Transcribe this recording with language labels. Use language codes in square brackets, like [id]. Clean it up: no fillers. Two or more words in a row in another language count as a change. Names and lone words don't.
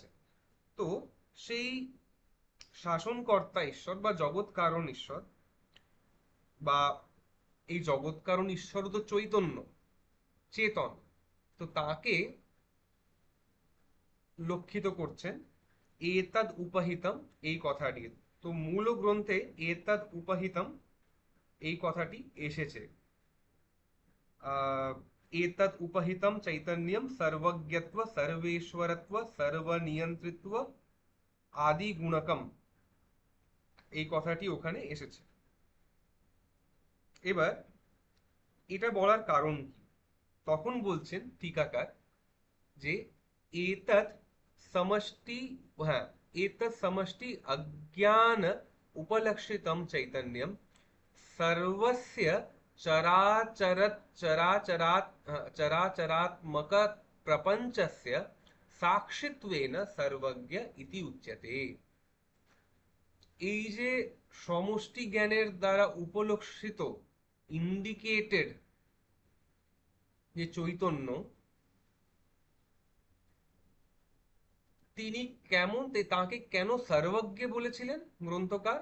[bn] তো সেই শাসনকর্তা ঈশ্বর বা জগৎ কারণ ঈশ্বর, বা এই জগৎ কারণ ঈশ্বর তো চৈতন্য, চেতন, তো তাকে লক্ষিত করছেন [sa] এতদ উপহিতম [bn] এই কথাটি। তো মূল গ্রন্থে [sa] এতদ উপহিতম [bn] এই কথাটি এসেছে। [sa] एतत् उपहितं चैतन्यं सर्वज्ञत्व सर्वेश्वरत्व सर्वनियंत्रित्व आदि गुणकम, [bn] এই কথাটি ওখানে এসেছে। এবার এটা বলার কারণ কি? তখন বলছেন টিকাকার যে [sa] एतत् समष्टि, হ্যাঁ, एतत् समष्टि अज्ञान उपलक्षितं चैतन्यं सर्वस्य चराचरात्मक प्रपंचस्य साक्षित्वेन सर्वज्ञ इति उच्यते। [bn] এই যে সমষ্টি জ্ঞানের দ্বারা উপলক্ষিত, ইন্ডিকেটেড যে চৈতন্য, তিনি কেমন, তাকে কেন সর্বজ্ঞ বলেছিলেন গ্রন্থকার?